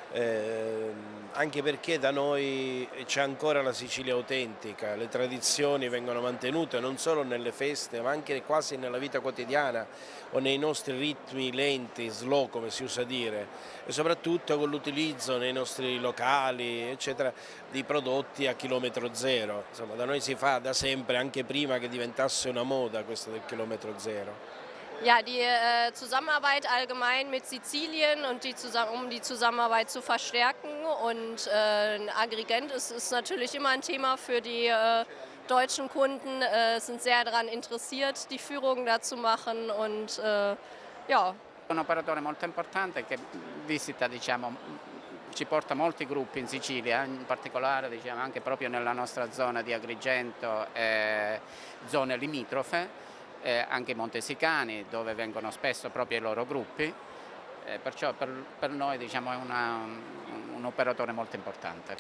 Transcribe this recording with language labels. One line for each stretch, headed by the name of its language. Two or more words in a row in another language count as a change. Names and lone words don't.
Italian: Anche perché da noi c'è ancora la Sicilia autentica, le tradizioni vengono mantenute non solo nelle feste ma anche quasi nella vita quotidiana o nei nostri ritmi lenti, slow come si usa dire, e soprattutto con l'utilizzo nei nostri locali eccetera di prodotti a chilometro zero. Insomma, da noi si fa da sempre, anche prima che diventasse una moda questo del chilometro zero.
German: Ja, die Zusammenarbeit allgemein mit Sizilien und um die Zusammenarbeit zu verstärken, und Agrigent ist natürlich immer ein Thema für die deutschen Kunden, sind sehr daran interessiert, die Führung da zu machen, und ja.
Italian: Un operatore molto importante che visita, ci porta molti gruppi in Sicilia, in particolare anche proprio nella nostra zona di Agrigento e zone limitrofe. Anche Monte Sicani, dove vengono spesso proprio i loro gruppi, perciò per noi diciamo, è un operatore molto importante.